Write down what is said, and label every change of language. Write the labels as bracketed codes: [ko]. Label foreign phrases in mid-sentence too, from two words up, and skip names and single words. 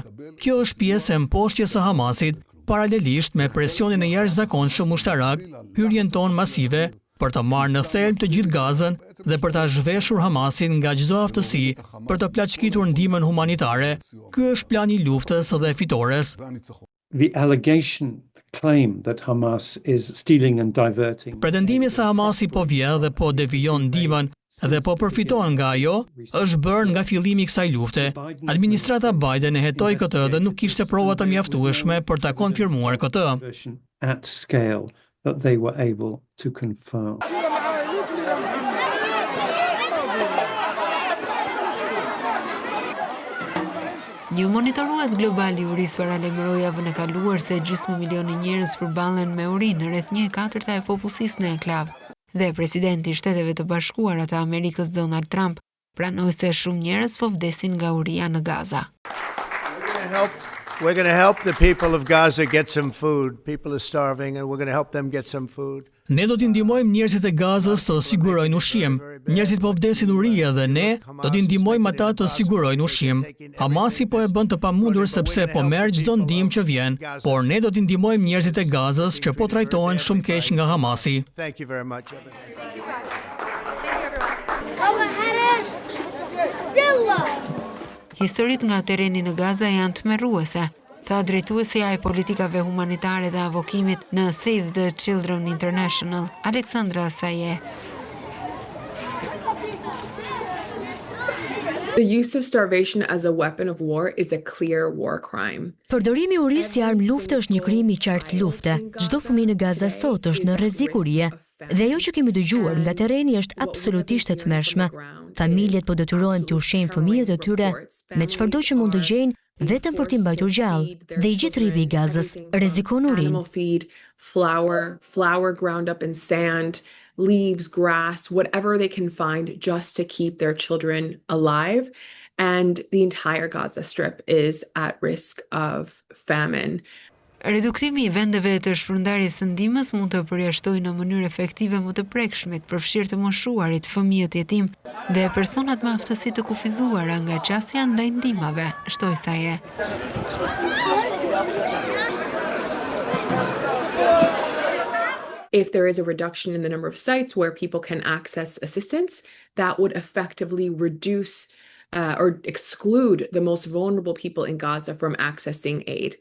[sq] Kjo është pjesë e mposhtjes së Hamasit, paralelisht me presionin e jashtëzakonshëm ushtarak, hyrjen tonë masive për të marrë në thelb të gjithë Gazën dhe për ta zhveshur Hamasin nga çdo aftësi për të plaçkitur ndihmën humanitare. Ky është plani i luftës dhe fitores. [en] The allegation claim that Hamas is stealing and diverting. [sq] Pretendimi se Hamasi po vjedh dhe po devijon ndihmën dhe po përfiton nga ajo, është bërë nga fillimi i kësaj lufte. Administrata Biden e hetoi këtë dhe nuk kishte prova të mjaftueshme për ta konfirmuar këtë. [en] At scale that they were able to confirm. [sq] Një monitorues global i urisë paralajmëroi javën e kaluar se gjysmë milioni njerëz përballen me urinë, rreth 1/4 e popullsisë në enklav. Dhe presidenti i Shteteve të Bashkuara të Amerikës Donald Trump pranoi se shumë njerëz po vdesin nga uria në Gaza. [en] We're going to help the people of Gaza get some food. People are starving and we're going to help them get some food. [sq] Ne do t'i ndihmojmë njerëzit e Gazës të sigurojnë ushqim. Njerëzit po vdesin urie dhe ne do t'i ndihmojmë ata të sigurojnë ushqim. Hamasi po e bën të pamundur sepse po merr çdo ndihmë që vjen, por ne do t'i ndihmojmë njerëzit e Gazës që po trajtohen shumë keq nga Hamasi. [en] Thank you very much. [sq] Historitë nga tereni në Gaza janë tmerruese, tha drejtuesja e politikave humanitare dhe avokimit në Save the Children International, Alexandra Saye. [en] The use of starvation as a weapon of war is a clear war crime. [sq] Përdorimi i urisë si armë lufte është një krim i qartë lufte. Çdo fëmijë në Gaza sot është në rrezik urie. Dhe ajo që kemi dëgjuar nga terreni është absolutisht e tmerrshme. Familjet po detyrohen të ushqejnë fëmijët e tyre me çfarëdo që mund të gjejnë vetëm për t'i mbajtur gjallë. Dhe i gjithë ribi i Gazës rrezikon urinë. [en] Animal feed, flour ground up in sand, leaves, grass, whatever they can find just to keep their children alive. And the entire Gaza Strip is at risk of famine. [sq] Reduktimi i vendeve të shpërndarjes së ndihmës mund të përjashtojë në mënyrë efektive më të prekshme të përfshirë të moshuarit, fëmijët jetim dhe personat me aftësi të kufizuara nga qasja ndaj ndihmave, shtoi Saye. [en] If there is a reduction in the number of sites where people can access assistance, that would effectively reduce or exclude the most vulnerable people in Gaza from accessing aid.